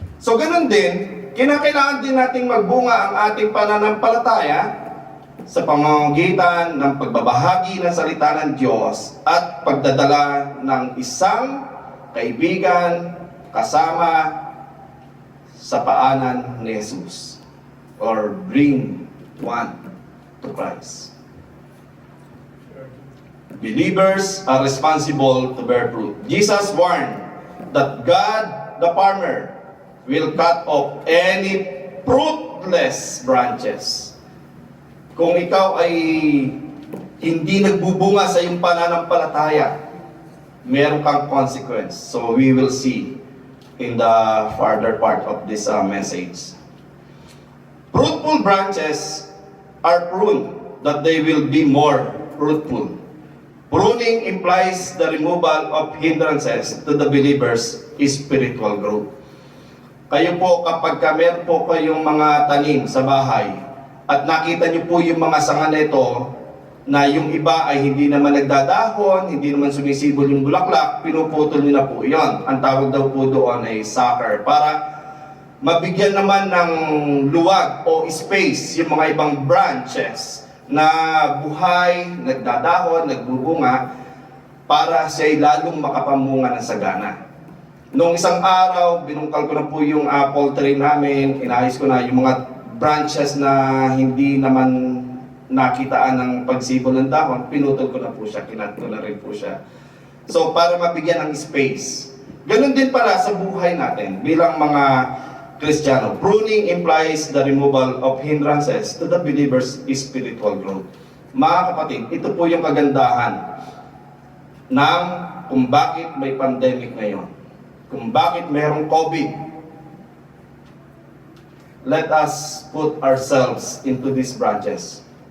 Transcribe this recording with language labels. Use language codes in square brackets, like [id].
[tl] So ganun din, kinakailangan din nating magbunga ang ating pananampalataya sa pamamagitan ng pagbabahagi ng salita ng Diyos at pagdadala ng isang kaibigan kasama sa paanan ni Jesus, [en] or bring one to Christ. Believers are responsible to bear fruit. Jesus warned that God, the farmer, will cut off any fruitless branches. [tl] Kung ikaw ay hindi nagbubunga sa iyong pananampalataya, meron kang consequence. [en] So we will see in the further part of this message. Fruitful branches are pruned that they will be more fruitful. Pruning implies the removal of hindrances to the believer's spiritual growth. [tl] Kayo po, kapag meron po kayong mga tanim sa bahay at nakita niyo po yung mga sanga nito na yung iba ay hindi naman nagdadahon, hindi naman sumisibol yung bulaklak, pinuputol niyo na po yon. Ang tawag daw po doon ay sucker, para mabigyan naman ng luwag o space yung mga ibang branches na buhay, nagdadahon, nagbubunga, para siya'y lalong makapamunga ng sagana. Noong isang araw, binungkal ko na po yung apple tree namin, inayos ko na yung mga branches na hindi naman nakitaan ng pagsibol ng dahon, pinutol ko na po siya, kinat ko na rin po siya. So, para mabigyan ng space. Ganun din pala sa buhay natin, bilang mga Kristiyano. [en] Pruning implies the removal of hindrances to the believer's spiritual growth. [tl] Mga kapatid, ito po yung kagandahan ng kung bakit may pandemic ngayon. Kung bakit mayroong COVID. [en] Let us put ourselves into these branches.